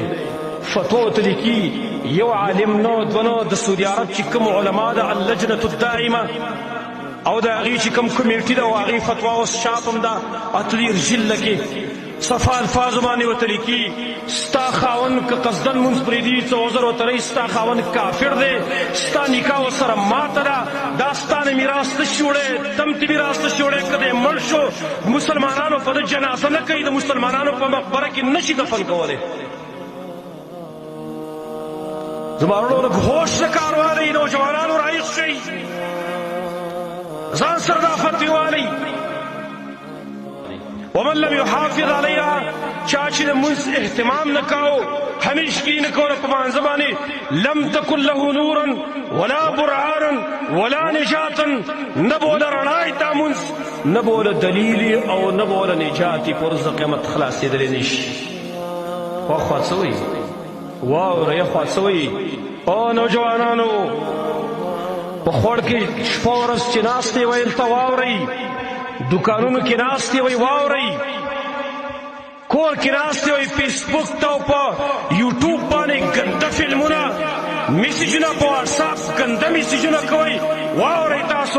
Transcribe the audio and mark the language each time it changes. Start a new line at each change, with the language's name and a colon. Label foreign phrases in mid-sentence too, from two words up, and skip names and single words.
Pashto: فتوا ورته لیکي یو عالم نه دوه نه د سعودي عرب چې کوم علما ده
Arabic: اللجنة الدائمه
Pashto: او د هغې چې کوم کمیټي ده او هغې فتوا اوس چاپ هم ده اتلیر جله کې صفا الفاظو باندې ورته لیکي ستا خاوند که قصدن مونځ پرېږدي څه عذر ورته رهي ستا خاوند کافر دی ستا نکاح ورسره ماته ده دا ستا نه میراث نشي وړی تم ته میراث نشي وړی که دی مړ شو مسلمانانو په ده جنازه نه کوي د مسلمانانو په مقبره کې نشي دفن کولی. زما وروڼو لږ هوش نه کار والی نوجوانانو رایق شئ ځان سره دا فتوی والی.
Arabic: ومن لم يحافظ علیها
Pashto: چا چې د مونځ اهتمام نه کاو همیشګي نه کوله په مانځه باندې
Arabic: لم تکن له نورا ولا برهانا ولا نجاتا
Pashto: نه به وله رڼا تا مونځ نه به وله دلیل او نه به وله نجات په ورځ د قیامت خلاصېدلی نشي. واخوا څه وایي واوره یخوا څه وایي او نوجوانانو په خوړ کې شپه ورځ چې ناست دی ویل ته واورئ دکانونو کې ناست دی وی واورئ کور کې ناست دی وی فیسبوک ته او په یوټیوب باندې ګنده فلمونه میسیجونه په واټساپ ګنده میسیجونه کوئ واورئ تاسو.